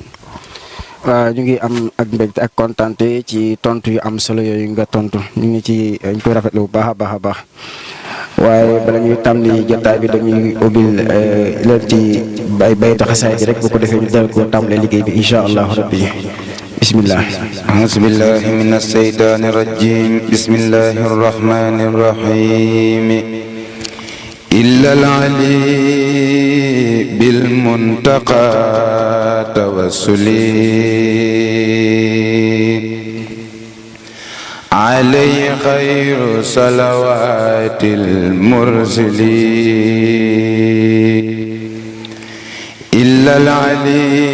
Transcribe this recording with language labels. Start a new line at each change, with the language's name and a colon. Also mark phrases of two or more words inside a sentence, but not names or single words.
Wolof: waaw ñu ngi am ak mbégte ak kontaante ci tontu yu am solo yooyu nga tontu ñu ngi ci ñu koy rafetlu bu baax a baax a baax waaye bala ñuy tàmbali jotaay bi dañuy ubbil leen ci baytu xasaayid rek bu ko defee ñu dal ko tàmbalee liggéey bi
Arabic: إن شاء الله ربي بسم الله. أعوذ بالله من الشيطان الرجيم بسم الله الرحمن الرحيم إلا العلي بالمنتقى توسلي عليه خير صلوات المرسلين إلا العلي